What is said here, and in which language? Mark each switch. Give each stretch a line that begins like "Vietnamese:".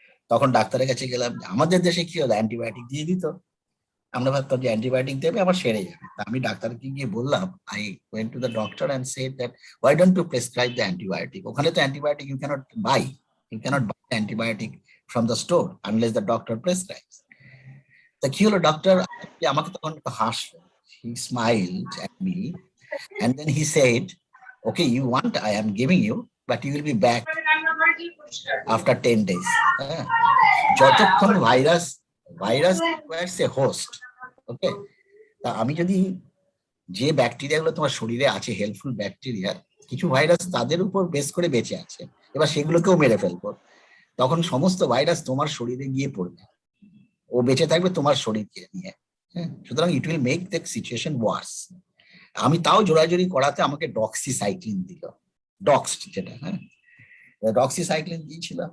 Bangla: তখন ডাক্তারের কাছে গেলাম। আমাদের দেশে কি হলো, অ্যান্টিবায়োটিক দিয়ে দিত। আমরা ভাবতাম যে অ্যান্টিবায়োটিক দেবে আমার সেরে যাবে। তা আমি ডাক্তারকে গিয়ে বললাম,
English: I went to the doctor and said that why don't you prescribe the antibiotic.
Bangla: ওখানে তো
English: Antibiotic you can't buy antibiotic from the store unless the doctor prescribes.
Bangla: তা কি হলো, ডক্টর আমাকে তখন হাসলো।
English: He smiled at me and then he said, okay, you want, I am giving you, but you will be back after 10 days.
Bangla: যতক্ষণ virus
English: requires a host,
Bangla: ওকে। তা আমি যদি যে ব্যাকটেরিয়া গুলো তোমার শরীরে আছে, হেল্পফুল ব্যাকটেরিয়া, কিছু ভাইরাস তাদের উপর বেস করে বেঁচে আছে, এবার সেগুলোকেও মেরে ফেলবো, তখন সমস্ত ভাইরাস তোমার শরীরে গিয়ে পড়বে, ও বেঁচে থাকবে তোমার শরীরকে নিয়ে। সুতরাং
English: It will make the situation worse.
Bangla: আমি তাও জোরাজোরি করাতে আমাকে ডক্সিসাইক্লিন দিল, ডক্স যেটা, ডক্সিসাইক্লিন দিয়েছিল।